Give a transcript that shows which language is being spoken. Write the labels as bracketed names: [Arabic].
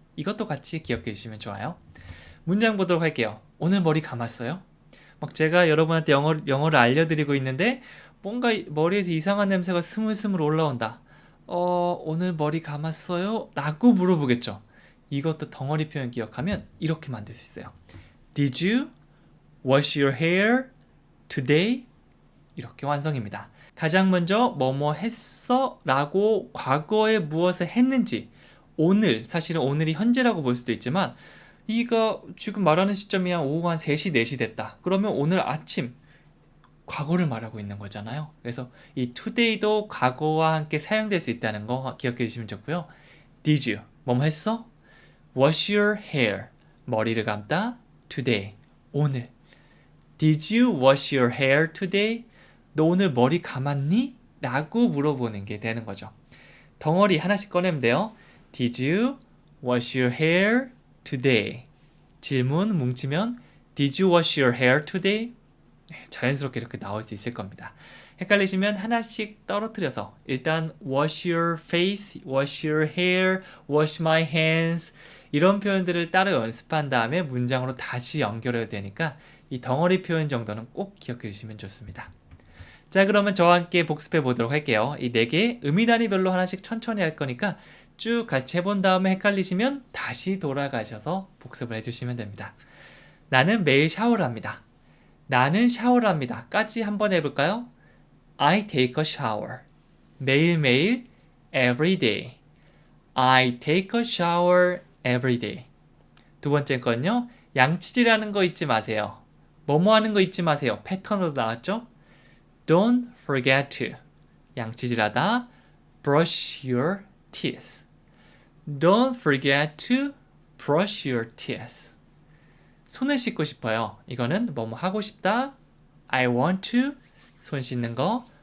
[Korean] 이것도 같이 기억해 주시면 좋아요. 문장 보도록 할게요. 오늘 머리 감았어요? 제가 여러분한테 영어를 알려드리고 있는데 뭔가 머리에서 이상한 냄새가 스물스물 올라온다. 오늘 머리 감았어요? 라고 물어보겠죠. 이것도 덩어리 표현 기억하면 이렇게 만들 수 있어요. [English] Did you wash your hair today? [Korean] 이렇게 완성입니다. 가장 먼저 뭐뭐 했어? 라고 과거에 무엇을 했는지 사실은 오늘이 현재라고 볼 수도 있지만 이거 지금 말하는 시점이 오후 한 3시, 4시 됐다. 그러면 오늘 아침 과거를 말하고 있는 거잖아요. 그래서 이 today도 과거와 함께 사용될 수 있다는 거 기억해 주시면 좋고요. [English] Did you? [Korean] 뭐뭐 했어? [English] Wash your hair. [Korean] 머리를 감다. Today. 오늘. [English] Did you wash your hair today? [Korean] 너 오늘 머리 감았니? 라고 물어보는 게 되는 거죠. 덩어리 하나씩 꺼내면 돼요. [English] Did you wash your hair today? [Korean] 질문 뭉치면 [English] Did you wash your hair today? [Korean] 자연스럽게 이렇게 나올 수 있을 겁니다. 헷갈리시면 하나씩 떨어뜨려서 일단 [English] wash your face, wash your hair, wash my hands [Korean] 이런 표현들을 따로 연습한 다음에 문장으로 다시 연결해야 되니까 이 덩어리 표현 정도는 꼭 기억해 주시면 좋습니다. 자, 그러면 저와 함께 복습해 보도록 할게요. 이 4개 의미 단위별로 하나씩 천천히 할 거니까 쭉 같이 해본 다음에 헷갈리시면 다시 돌아가셔서 복습을 해주시면 됩니다. 나는 매일 샤워를 합니다. 나는 샤워를 합니다. 까지 한번 해볼까요? [English] I take a shower. [Korean] 매일매일 [English] every day. I take a shower every day. [Korean] 두 번째 건요. 양치질하는 거 잊지 마세요. 뭐뭐 하는 거 잊지 마세요. 패턴으로 나왔죠? [English] Don't forget to. [Korean] 양치질하다 [English] brush your teeth. Don't forget to brush your teeth. [Korean] 손을 씻고 싶어요. 이거는 뭐뭐 하고 싶다. [English] I want to. [Korean] 손 씻는 거.